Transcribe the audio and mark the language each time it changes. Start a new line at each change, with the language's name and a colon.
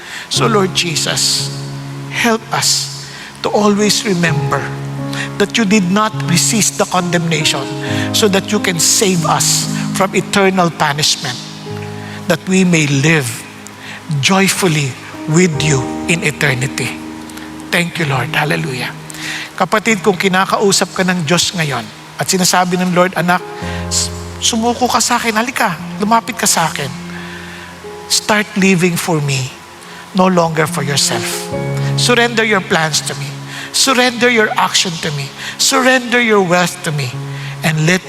English: So Lord Jesus, help us to always remember that you did not resist the condemnation so that you can save us from eternal punishment, that we may live joyfully with you in eternity. Thank you, Lord. Hallelujah.
Filipino: Kapatid, kung kinakausap ka ng Diyos ngayon at sinasabi ng Lord, anak, sumuko ka sa akin, halika, lumapit ka sa akin.
English: Start living for me, no longer for yourself. Surrender your plans to me. Surrender your action to me. Surrender your wealth to me. And let